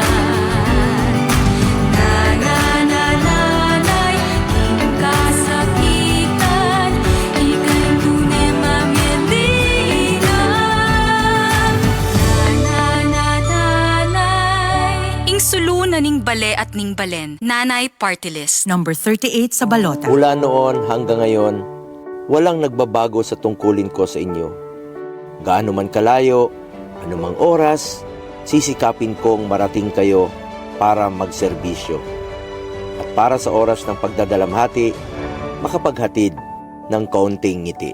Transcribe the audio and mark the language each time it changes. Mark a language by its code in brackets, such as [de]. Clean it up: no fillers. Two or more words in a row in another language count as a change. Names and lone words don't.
[pam] Nananalay, king kasakitan, ika'y tunay mamedina. Nananalay, ing sulunan ning bale at ning balen, [tl] Nanay Party List. Number 38 sa balota. Mula noon hanggang ngayon, walang nagbabago sa tungkulin ko sa inyo. Gaano man kalayo, anumang oras, sisikapin kong marating kayo para magserbisyo. At para sa oras ng pagdadalamhati, makapaghatid ng kaunting ngiti.